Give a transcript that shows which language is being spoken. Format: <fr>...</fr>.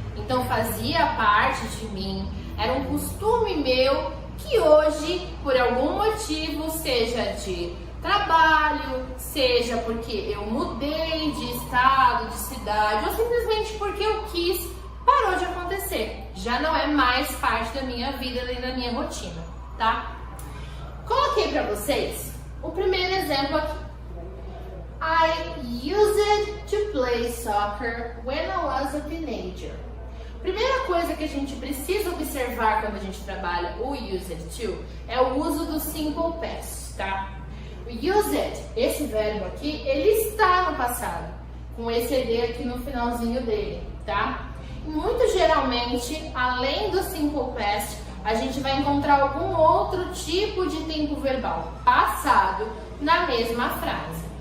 <pt>Então fazia parte de mim, era um costume meu que hoje, por algum motivo, seja de trabalho, seja porque eu mudei de estado, de cidade, ou simplesmente porque eu quis, parou de acontecer. Já não é mais parte da minha vida nem da minha rotina, tá? Coloquei para vocês o primeiro exemplo aqui.</pt> <en>I used to play soccer when I was a teenager.</en> <pt>Primeira coisa que a gente precisa observar quando a gente trabalha o used to é o uso do simple past, tá? O used, esse verbo aqui, ele está no passado, com esse ed aqui no finalzinho dele, tá? E muito geralmente, além do simple past, a gente vai encontrar algum outro tipo de tempo verbal passado na mesma frase.</pt>